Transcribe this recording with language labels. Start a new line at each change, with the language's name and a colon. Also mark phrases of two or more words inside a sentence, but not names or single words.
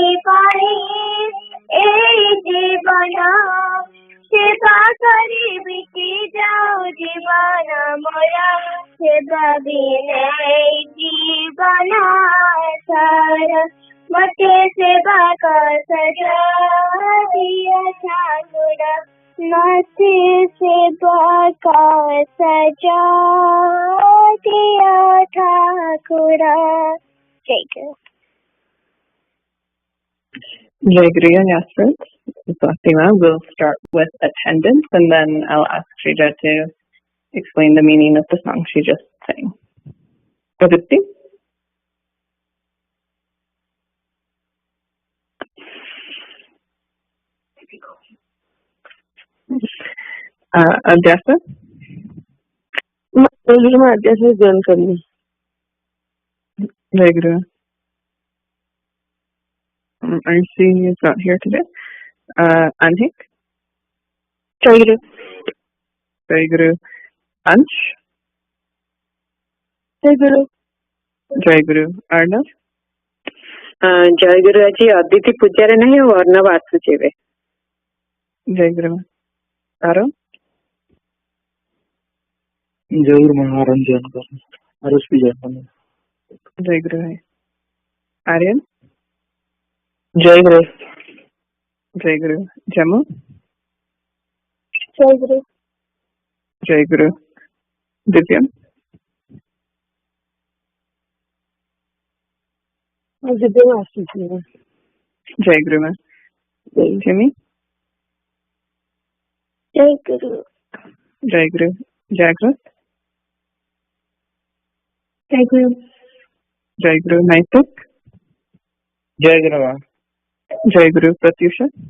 Odia: ପାଇ ଏ ଜୀବନ ସେବା କରି ବିତି ଯାଉ ଜୀବନ ମୋର ସେବା ବିନା ଜୀବନ ସାରା ମତେ ସେବା କା ସଜା ଦିଅ ଠାକୁର ମତେ ସେବା କା ସଜା ଦିଅ ଠାକୁର ଜୟ ଗୁରୁ
Hindi: जय गुरु
English: and Yasrit. Fatima will start with attendance and then I'll ask Shrija to explain the meaning of the song she just sang. Aditi? Adhyasa?
Hindi: अध्यासा जॉइन करनी. जय गुरु.
English: RC is not here today. Anhik?
Hindi: जय गुरु. जय गुरु. Ansh? जय गुरु. जय गुरु. Arnav? जय गुरु
Odia: aji Aditi ପୂଜାରେ ନାହିଁ ଆଉ ଅର୍ଣ୍ଣବ ଆସୁଛି ଏବେ.
Hindi: जय गुरु. Aro? जय गुरु महारन जॉइन करनी. आरुष भी जॉइन करनी. जय गुरु है. Aryan? जय गुरु. जय गुरु. Jamu? जय गुरु जय गुरु. Divyam? Divyam आशीष मेरा. जय गुरु मा. Jimmy? जय गुरु जय गुरु. Jagrat? जय गुरु. जय गुरु. Naitik? जय गुरु मा. जय गुरु. Pratyusha?